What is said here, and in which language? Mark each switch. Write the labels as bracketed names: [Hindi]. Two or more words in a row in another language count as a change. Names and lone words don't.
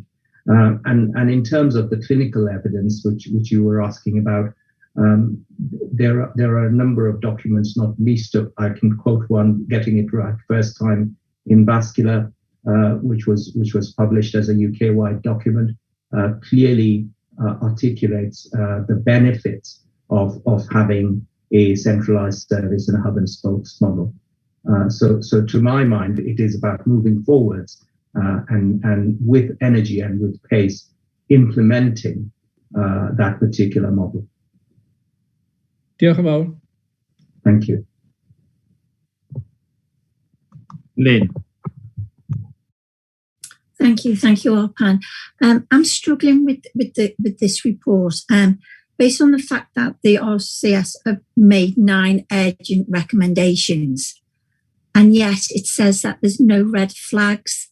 [English] And in terms of the clinical evidence, which you were asking about, there are a number of documents, not least of, I can quote one, Getting It Right First Time in Vascular, which was published as a UK-wide document, clearly articulates the benefits of having a centralised service and a hub and spokes model. So to my mind, it is about moving forwards and with energy and with pace, implementing that particular model. [Welsh] Diolch yn fawr. [English] Thank you. Lynn. Thank you, Arpan. I'm struggling with this report based on the fact that the RCS have made 9 urgent recommendations, and yet it says that there's no red flags.